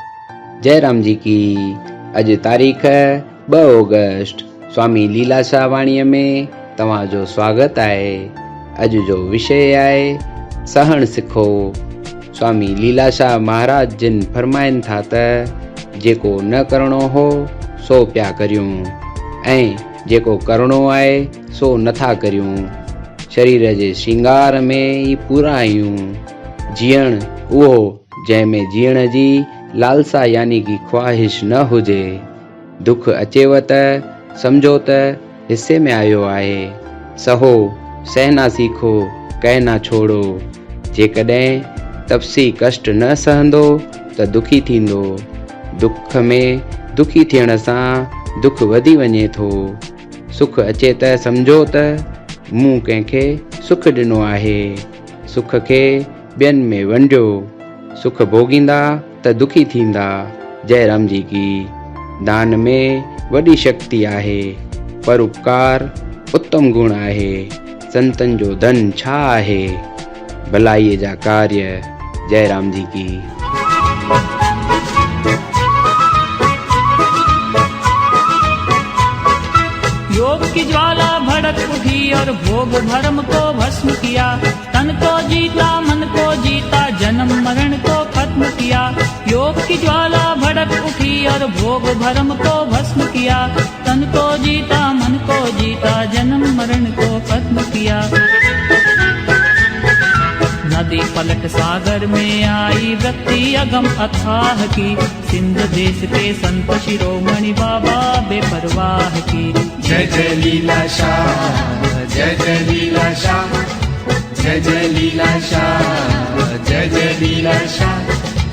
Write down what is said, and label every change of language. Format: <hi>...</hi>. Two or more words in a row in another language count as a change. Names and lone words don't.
<hi>जय राम जी की।</hi> <sd>अॼु तारीख़ 2 ऑगस्ट स्वामी लीलाशाह वाणीअ में तव्हांजो स्वागत आहे। अॼु जो विषय आहे सहण सिखो। स्वामी लीलाशाह महाराज जिन फरमाइनि था त जेको न करणो हो सो पिया करियूं ऐं जेको करणो आहे सो नथा करियूं। शरीर जे श्रृंगार में ई पूरा आहियूं। जीअण उहो जंहिंमें जीअण जी लालसा यानी कि ख्वाहिश न हुजे। दुख अचेव त समझो त हिस्से में आयो आहे।</sd> <hi>सहो सहना सीखो कहना छोड़ो।</hi> <sd>जेकॾहिं तपसी कष्ट न सहंदो त दुखी थींदो। दुख में दुखी थियण सां दुख वधी वञे थो। सुख अचे त समझो त मूं कंहिंखे सुख ॾिनो आहे। सुख खे ॿियनि में वंडियो। सुख भोगींदा त दुखी थींदा।</sd> <hi>जय राम जी की।</hi> <sd>दान में वॾी शक्ति आहे। परोपकार उत्तम गुण आहे। संतन जो धन छा आहे। भलाईअ जा कार्य।</sd> <hi>जय राम जी की। योग की ज्वाला भड़क उठी और भोग भरम को भस्म किया। तन को जीता मन को जीता जन्म मरण को खत्म किया। योग की ज्वाला भड़क उठी और भोग भरम को भस्म किया। तन को जीता मन को जीता जन्म मरण को खत्म किया। नदी पलट सागर में आई वृत्ति अगम अथाह की। सिंध देश के संत शिरोमणि बाबा बेपरवाह की। जय जय लीलाशाह जय जय लीलाशाह जय जय लीलाशाह जय जय लीलाशाह।</hi>